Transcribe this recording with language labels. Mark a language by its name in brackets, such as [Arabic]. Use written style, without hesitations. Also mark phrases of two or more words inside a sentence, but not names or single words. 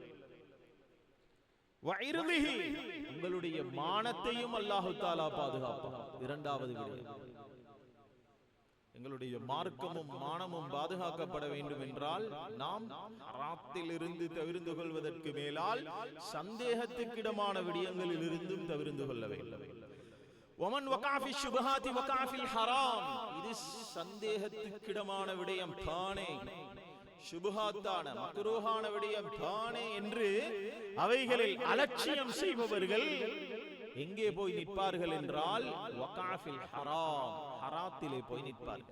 [Tamil] உங்களுடைய மானத்தையும் அல்லாஹு தஆலா பாதுகாப்பான். இரண்டாவது விடயம், எங்களுடைய மார்க்கமும் மானமும் பாதுகாக்கப்பட வேண்டும் என்றால் நாம் ஹராத்திலிருந்து தவிர்த்து கொள்வதற்கு மேலால் சந்தேகத்துக்கிடமான விடயங்களில் இருந்தும் தவிர்த்து கொள்ள வேண்டும். [Arabic] ومن وقع في الشبهات وقع في الحرام, [Tamil] இது சந்தேகத்துக்கிடமான விடயம் தானே, சுபஹாத்தான மக்ரூஹான விடயம் தானே என்று அவைகளில் அலட்சியம் செய்பவர்கள் எங்கே போய் நிற்பார்கள் என்றால் [Arabic] وقع في الحرام, [Tamil] ஹராத்திலே போய் நிற்பார்கள்.